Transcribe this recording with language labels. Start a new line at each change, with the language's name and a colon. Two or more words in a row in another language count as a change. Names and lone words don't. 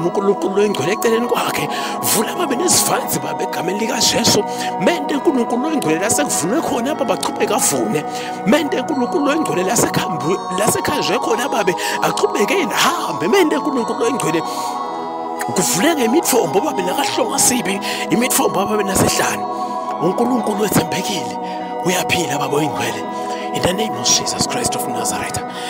Swati: uNkulunkulu oyingcwele eceleni kwakhe vula babe nesivanzi babe egameni likaJesu mente uNkulunkulu oyingcwele lasekuvunwe khona baba baqhubeka avune mente uNkulunkulu oyingcwele lasekhanje khona babe aqhubeke ehambe mente uNkulunkulu oyingcwele kuvuleke imitfombo babe nakahlonga sibi imitfombo babe nasehlane uNkulunkulu wethembekile uyaphila baba oyingcwele
English: in the name of Jesus Christ of Nazareth.